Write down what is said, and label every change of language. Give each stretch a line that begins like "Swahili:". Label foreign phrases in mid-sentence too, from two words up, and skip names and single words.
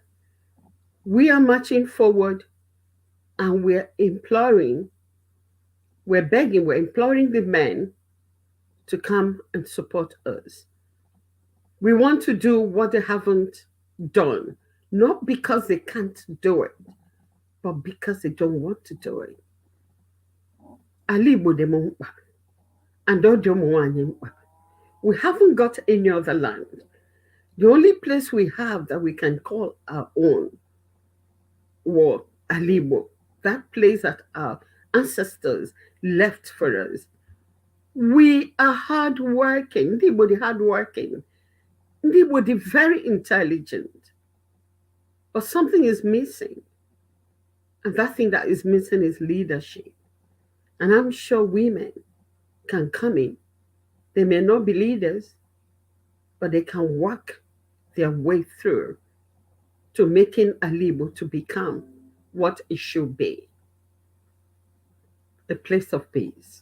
English: We are marching forward and we're imploring, we're begging, we're imploring the men to come and support us. We want to do what they haven't done, not because they can't do it, but because they don't want to do it.
Igbo: ALAIGBO dị m mkpa, and ọ dị ụmụ nwanyị mkpa.
English: We haven't got any other land. The only place we have that we can call our own was ALAIGBO, that place that our ancestors left for us. We are hardworking.
Igbo: Ndị Igbo dị hardworking. Ndị Igbo dị
English: very intelligent. But something is missing. And that thing that is missing is leadership. And I'm sure women can come in. They may not be leaders, but they can work their way through to making ALAIGBO to become what it should be, a place of peace.